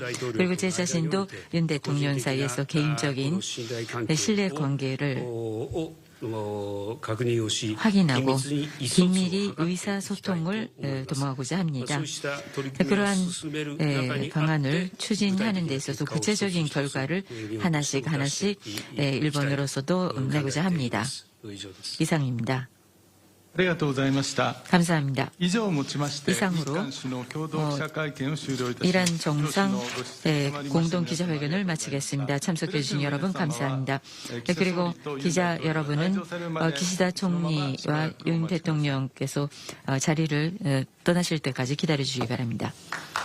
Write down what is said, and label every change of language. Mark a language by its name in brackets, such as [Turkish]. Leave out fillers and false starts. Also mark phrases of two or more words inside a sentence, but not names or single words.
[Korean] 그리고 제 자신도 윤 대통령 사이에서 개인적인 신뢰 관계를 확인하고 긴밀히 의사소통을 도모하고자 합니다. 그러한 방안을 추진하는 데 있어서 구체적인 결과를 하나씩 일본으로서도 내고자 합니다. 이상입니다. [Japanese] ありがとうございました。 [Korean] 감사합니다. [Japanese] 以上をもちまして、 [Korean] 이상으로 [Japanese] 日韓首脳共同記者会見を終了いたします。 [Korean] 이란 정상 [Japanese] ご出席賜りまして [Korean] 공동 기자회견을 마치겠습니다. 참석해 주신 여러분 감사합니다. 네, 그리고 기자 여러분은 기시다 총리와 윤 대통령께서 자리를 떠나실 때까지 기다려 주시기 바랍니다.